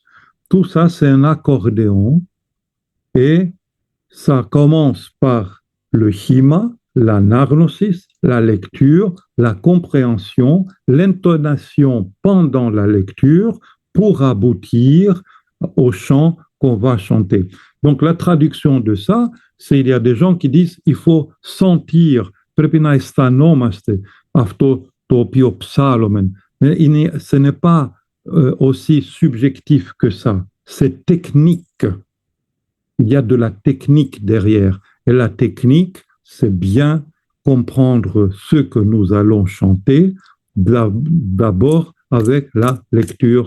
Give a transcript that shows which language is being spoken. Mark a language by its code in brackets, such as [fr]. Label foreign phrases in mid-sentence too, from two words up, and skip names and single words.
[fr] Tout ça, c'est un accordéon et ça commence par le hima, la narnosis, la lecture, la compréhension, l'intonation pendant la lecture pour aboutir au chant qu'on va chanter. Donc la traduction de ça, c'est il y a des gens qui disent il faut sentir prepina stanomaste afto topio psalomen. Mais ce n'est pas aussi subjectif que ça. C'est technique. Il y a de la technique derrière. Et la technique, c'est bien comprendre ce que nous allons chanter, d'abord avec la lecture.